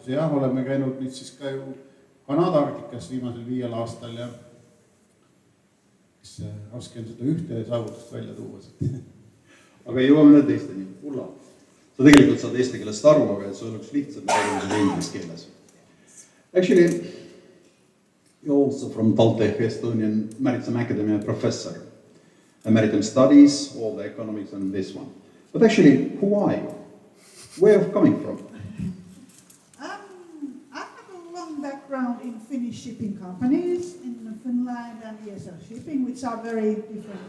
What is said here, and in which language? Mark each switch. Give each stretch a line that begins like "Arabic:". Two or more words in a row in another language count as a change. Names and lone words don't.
Estonian: Jah, oleme käinud nüüd siis ka ju Kanada Arktikas viimasel 5 aastal ja raske on seda ühte saavutust välja tuua. Aga jõuame teisteni. Ulla, sa tegelikult saad eesti keelest aru, aga et see oleks lihtsalt räägimisel inglis keeles.
English: Actually, you're also from TalTech Estonian Maritime Academy professor. Maritime studies, all the economics and this one. But actually, who are you? Where are you coming from? I have a long background in Finnish shipping companies in Finland and ESL Shipping, which are very different.